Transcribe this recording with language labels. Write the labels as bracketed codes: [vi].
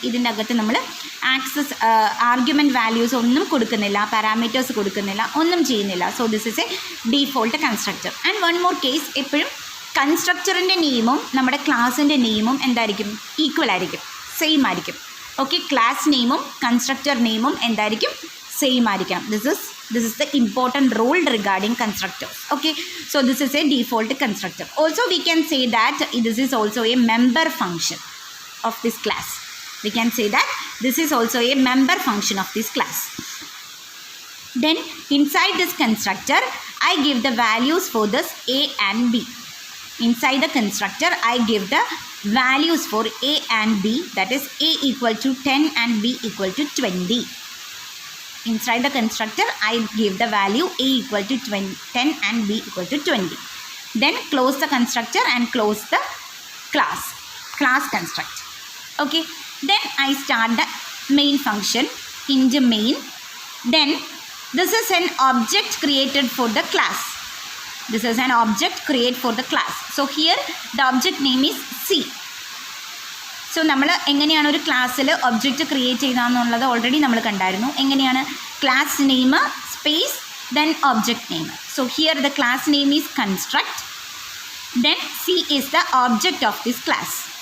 [ml] ഇതിൻ്റെ അകത്ത് നമ്മൾ ആക്സസ് ആർഗ്യുമെൻറ്റ് വാല്യൂസ് ഒന്നും കൊടുക്കുന്നില്ല, പാരാമീറ്റേഴ്സ് കൊടുക്കുന്നില്ല, ഒന്നും ചെയ്യുന്നില്ല. [en] So this is a default constructor. And one more case, [ml] എപ്പോഴും കൺസ്ട്രക്ടറിൻ്റെ നെയിമും നമ്മുടെ ക്ലാസ്സിൻ്റെ നെയിമും എന്തായിരിക്കും? ഈക്വൽ ആയിരിക്കും, സെയിം ആയിരിക്കും. ഓക്കെ, ക്ലാസ് നെയിമും കൺസ്ട്രക്ടർ നെയിമും എന്തായിരിക്കും? സെയിം ആയിരിക്കണം. [en] This is the important rule regarding constructors. Okay, so this is a default constructor. Also we can say that this is also a member function of this class. We can say that this is also a member function of this class. Then inside this constructor I give the values for this a and b. Inside the constructor I give the values for a and b, that is a equal to 10 and b equal to 20. Inside the constructor I give the value a equal to 10 and b equal to 20. Then close the constructor and close the class construct. Okay, then I start the main function into main. Then this is an object created for the class. This is an object created for the class. So here the object name is C. [ml] So നമ്മൾ എങ്ങനെയാണ് ഒരു ക്ലാസ്സിൽ object create ചെയ്തതെന്നുള്ളത് already നമ്മൾ കണ്ടായിരുന്നു. എങ്ങനെയാണ്? [en] Class name space then object name. So here the class name is construct, then C is the object of this class.